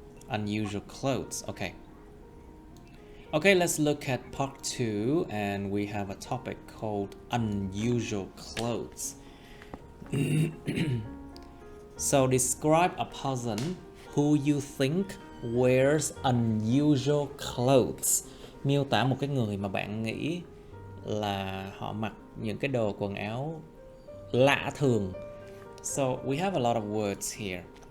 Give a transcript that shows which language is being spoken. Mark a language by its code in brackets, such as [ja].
[en] Unusual clothes, okay. Okay, let's look at part 2, and we have a topic called unusual clothes. So describe a person who you think wears unusual clothes. [vi] Miêu tả một cái người mà bạn nghĩ là họ mặc những cái đồ quần áo lạ thường. [en] So we have a lot of words here.